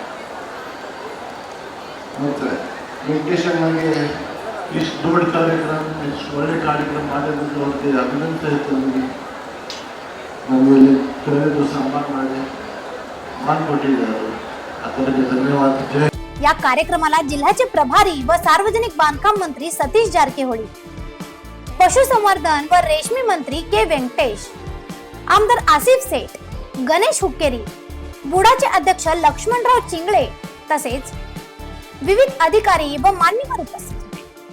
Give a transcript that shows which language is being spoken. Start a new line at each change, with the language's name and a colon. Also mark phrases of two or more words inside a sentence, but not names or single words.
Kannada: ಮತ್ತು ವೆಂಕಟೇಶನ್ಗೆ ಇಷ್ಟು ದೊಡ್ಡ ಕಾರ್ಯಕ್ರಮ, ಇಷ್ಟು ಒಳ್ಳೆ ಕಾರ್ಯಕ್ರಮ ಮಾಡೋದಕ್ಕೆ ಅವ್ರಿಗೆ ಅಭಿನಂದನೆ ಹೇಳ್ತೀನಿ. ನಮ್ಮಲ್ಲಿ ಕರೆದು ಸನ್ಮಾನ ಮಾಡಿಕೊಟ್ಟಿದ್ದಾರೆ. ಅದರಿಗೆ ಧನ್ಯವಾದ. ಜಯ
Marathi: या कार्यक्रमाला जिल्ह्याचे प्रभारी व सार्वजनिक बांधकाम मंत्री सतीश जारकिहोळी, पशुसंवर्धन व रेशमी मंत्री के व्यंकटेश, आमदार आसिफ सेठ, गणेश हुक्केरी, बुडाचे अध्यक्ष लक्ष्मणराव चिंगळे तसेच विविध अधिकारी व मान्यवर उपस्थित होते.